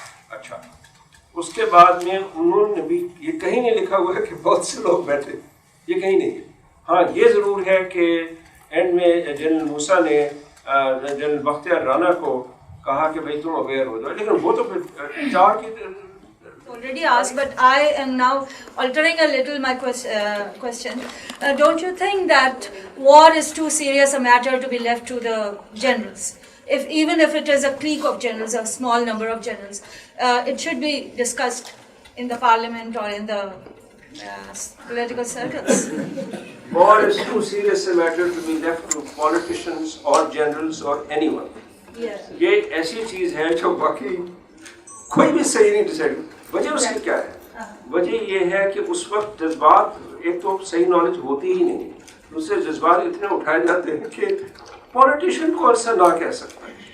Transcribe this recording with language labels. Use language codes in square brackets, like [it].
[ur] اچھا، اس کے بعد میں انہوں نے بھی یہ کہیں نہیں لکھا ہوا ہے کہ بہت سے لوگ بیٹھے، یہ کہیں نہیں ہے. ہاں یہ ضرور ہے کہ اینڈ میں جنرل موسیٰ نے جنرل بختیار رانا کو کہا کہ بھائی تم اویئر ہو جاؤ، لیکن وہ تو پھر 4 کی [en] already asked, but I am now altering a little my question. Don't you think that war is too serious a matter to be left to the generals? Even if it is a clique of generals, a small number of generals, it should be discussed in the parliament or in the political circles. War is too serious a matter to be left to politicians or generals or anyone. Yeah. [ur] یہ ایک ایسی چیز ہے جو باقی کوئی بھی صحیح نہیں ڈیسائڈ. وجہ اس کی کیا ہے؟ وجہ یہ ہے کہ اس وقت جذبات، ایک تو صحیح نالج ہوتی ہی نہیں، دوسرے جذبات اتنے اٹھائے جاتے ہیں کہ پولیٹیشین کو ایسا نہ کہہ سکتا ہے.